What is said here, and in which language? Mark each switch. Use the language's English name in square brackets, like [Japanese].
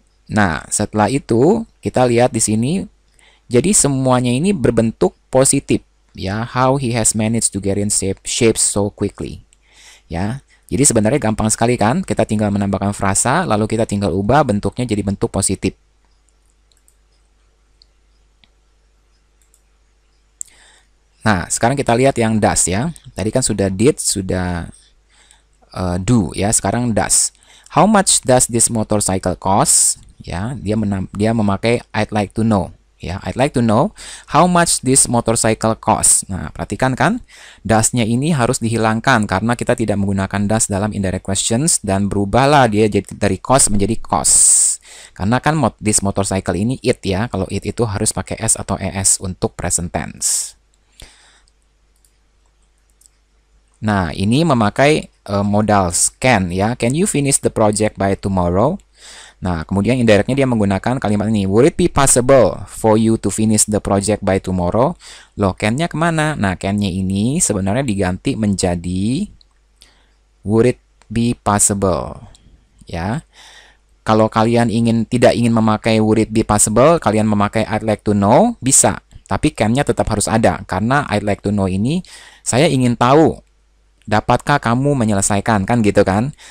[Indonesian] Nah, setelah itu kita lihat di sini, jadi semuanya ini berbentuk positif ya, [English] how he has managed to get in shapes so quickly. [Indonesian] Ya. Jadi sebenarnya gampang sekali kan, kita tinggal menambahkan frasa, lalu kita tinggal ubah bentuknya jadi bentuk positif. Nah, sekarang kita lihat yang does ya. Tadi kan sudah did, sudah do ya, sekarang does. [English] How much does this motorcycle cost? [Indonesian] Ya, dia memakai [English] I'd like to know. Ya, I'd like to know how much this motorcycle cost. [Indonesian] Nah, perhatikan kan, does-nya ini harus dihilangkan karena kita tidak menggunakan does dalam indirect questions dan berubahlah dia jadi dari cost menjadi cost. Karena kan this motorcycle ini it ya, kalau it itu harus pakai s atau es untuk present tense. Nah, ini memakai modal can ya. [English] Can you finish the project by tomorrow? [Indonesian] Nah, kemudian indirectnya dia menggunakan kalimat ini. [English] Would it be possible for you to finish the project by tomorrow? [Indonesian] Loh, can-nya kemana? Nah, can-nya ini sebenarnya diganti menjadi [English] would it be possible. [Indonesian] Ya. Kalau kalian tidak ingin memakai [English] would it be possible, [Indonesian] kalian memakai [English] I'd like to know, [Indonesian] bisa. Tapi can-nya tetap harus ada. Karena [English] I'd like to know [Indonesian] ini, saya ingin tahu, dapatkah kamu menyelesaikan? Kan gitu kan?